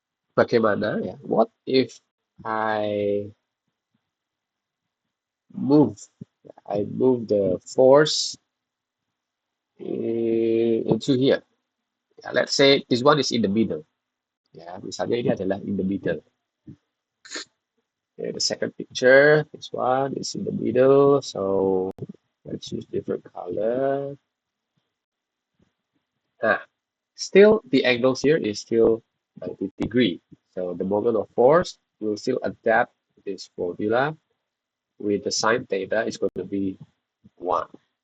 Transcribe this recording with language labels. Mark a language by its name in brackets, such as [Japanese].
[Indonesian] Bagaimana ya? [English] What if I move I move the force into here. Yeah, let's say this one is in the middle. [Indonesian] Ya, misalnya ini adalah [English] in the middle. Okay, the second picture, this one is in the middle. So let's use different color. Ah, still the angles here is still 90 degree. So the moment of force will still adapt this formula with the sine theta is going to be 1.